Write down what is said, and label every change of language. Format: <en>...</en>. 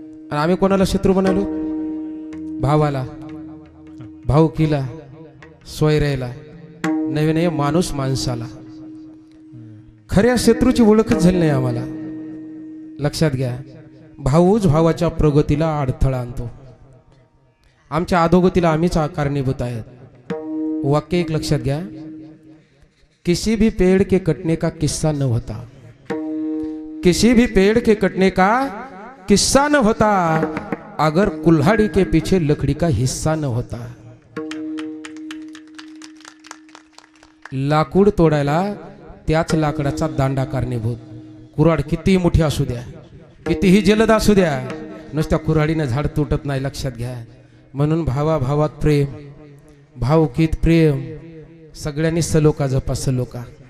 <mr>आणि आम्ही कोणाला शत्रू बनवलो? भावाला, भाऊकीला, सोयऱ्याला, नवे नवे माणूस माणसाला. खऱ्या शत्रूची ओळखच झाली नाही आम्हाला. लक्षात घ्या, भाऊच भावाच्या प्रगतीला अडथळा आणतो. आमच्या अधोगतीला आम्हीच कारणीभूत आहेत. वाक्य एक लक्षात घ्या,</mr> <hi>किसी भी पेड़ के कटने का किस्सा न होता, किसी भी पेड़ के कटने का किस्सा न होता अगर कुल्हाड़ी के पीछे लकड़ी का हिस्सा न होता.</hi> <mr>लाकूड तोडायला त्याच लाकडाचा दांडा कारणीभूत. कुऱ्हाड कितीही मोठी असू द्या, कितीही जलद असू द्या, नुसत्या कुऱ्हाडीनं झाड तुटत नाही. लक्षात घ्या. म्हणून भावाभावात प्रेम, भावकीत प्रेम, सगळ्यांनी सलोखा जपा, सलोखा.</mr>